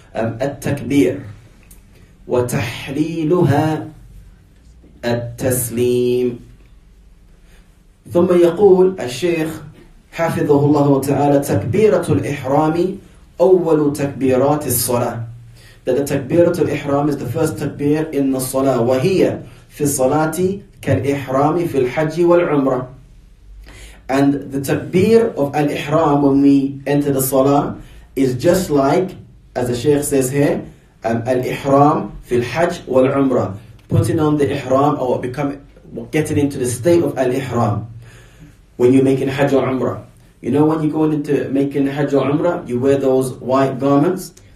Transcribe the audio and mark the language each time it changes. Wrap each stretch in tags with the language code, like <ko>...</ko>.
<ar>التكبير وتحليلها التسليم. ثم يقول الشيخ حفظه الله تعالى تكبيرة الإحرام أول تكبيرات الصلاة.</ar> <en>That the تكبيرة الإحرام is the first takbir in the salah.</en> <ar>وهي في الصلاة كالإحرام في الحج والعمرة.</ar> <en>And the takbir of al-ihram when we enter the salah is just like, as the Shaykh says here,</en> <ar>al-ihram fil hajj wal umrah.</ar> <en>Putting on the ihram or getting into the state of al-ihram. When you're making hajj or umrah. You know when you're going into making hajj or umrah, you wear those white garments.</en>